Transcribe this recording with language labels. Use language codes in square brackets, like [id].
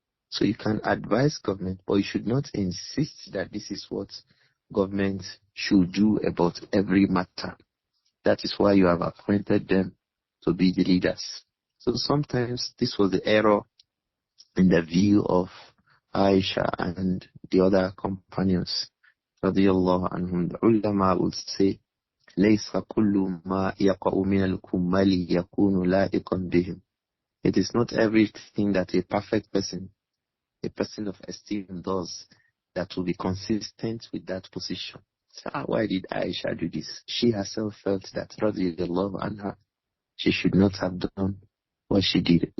[en] So you can advise government, but you should not insist that this is what government should do about every matter. That is why you have appointed them to be the leaders. So sometimes this was the error in the view of Āishah and the other companions. Radiallahu anhum. [ar] The ulama would say, لَيْسَ كُلُّ مَا يَقَعُ مِنَ الْكُمَّلِ يَكُونُ لَائِقًا بِهِمْ. [en] It is not everything that a perfect person, a person of esteem does that will be consistent with that position. So why did Āishah do this? She herself felt that radiallahu anha, she should not have done what she did.